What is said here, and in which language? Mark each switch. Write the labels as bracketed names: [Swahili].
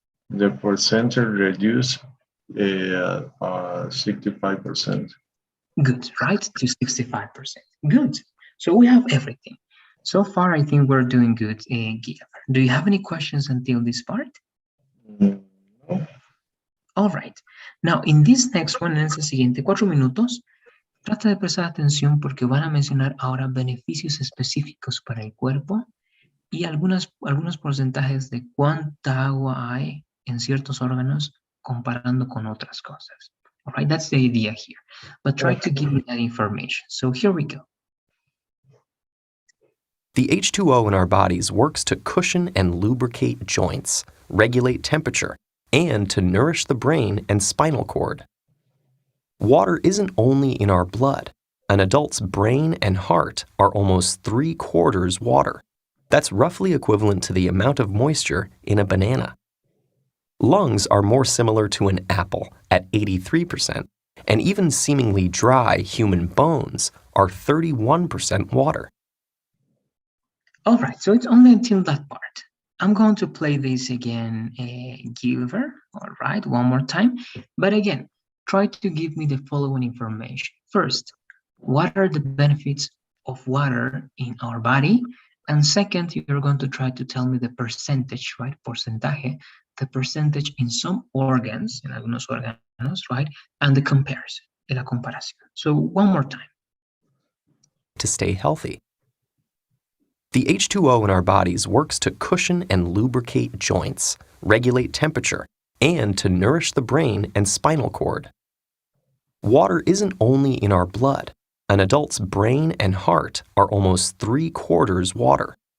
[English] The percentage reduced 65%. Good, right? To 65%. Good. So we have everything. So far, I think we're doing good, Gilbert. Do you have any questions until this part? No. All right. [Spanish] Now, in this next one, en ese siguiente 4 minutos, trata de prestar atención porque van a mencionar ahora beneficios específicos para el cuerpo y algunos porcentajes de cuánta agua hay en ciertos órganos comparando con otras cosas. [English] All right, that's the idea here. But try to give me that information. So here we go. The H2O in our bodies works to cushion and lubricate joints, regulate temperature, and to nourish the brain and spinal cord. Water isn't only in our blood. An adult's brain and heart are almost 3/4 water. That's roughly equivalent to the amount of moisture in a banana. Lungs are more similar to an apple at 83%, and even seemingly dry human bones are 31% water. All right, so it's only until that part. I'm going to play this again, Gilbert. All right, one more time. But again, try to give me the following information. First, what are the benefits of water in our body? And second, you're going to try to tell me the percentage, right? Porcentaje, the percentage in some organs, en algunos órganos, right? And the comparison, la comparación. So one more time. To stay healthy. The H2O in our bodies works to cushion and lubricate joints, regulate temperature, and to nourish the brain and spinal cord. Water isn't only in our blood. An adult's brain and heart are almost 3/4 water.